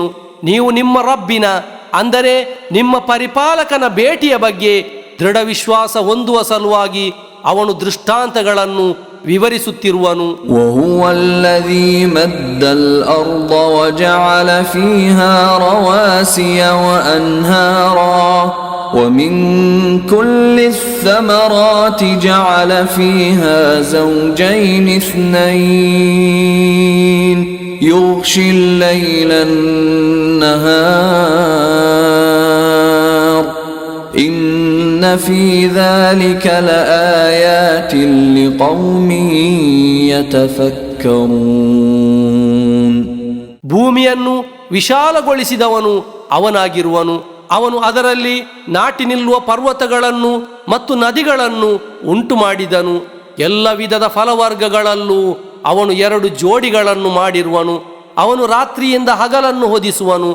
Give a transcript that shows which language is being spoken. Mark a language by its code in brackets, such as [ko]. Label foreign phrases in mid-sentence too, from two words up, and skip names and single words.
[kn] ನೀವು ನಿಮ್ಮ ರಬ್ಬಿನ ಅಂದರೆ ನಿಮ್ಮ ಪರಿಪಾಲಕನ ಭೇಟಿಯ ಬಗ್ಗೆ ದೃಢ ವಿಶ್ವಾಸ ಹೊಂದುವ ಸಲುವಾಗಿ ಅವನು ದೃಷ್ಟಾಂತಗಳನ್ನು ವಿವರಿಸುತ್ತಿರುವನು. [ar] وهو الذي مد الأرض وجعل فيها رواسي وأنهارا ومن كل الثمرات جعل فيها زوجين اثنين يغشي الليل النهار إن في ذلك لآيات لقوم يتفكرون. [kn] ಭೂಮಿಯನ್ನು ವಿಶಾಲಗೊಳಿಸಿದವನು ಅವನಾಗಿರುವನು. ಅವನು ಅದರಲ್ಲಿ ನಾಟಿ ನಿಲ್ಲುವ ಪರ್ವತಗಳನ್ನು ಮತ್ತು ನದಿಗಳನ್ನು ಉಂಟು ಮಾಡಿದನು. ಎಲ್ಲ ವಿಧದ ಫಲವರ್ಗಗಳಲ್ಲೂ ಅವನು 2 ಜೋಡಿಗಳನ್ನು ಮಾಡಿರುವನು. ಅವನು ರಾತ್ರಿಯಿಂದ ಹಗಲನ್ನು ಹೊದಿಸುವನು.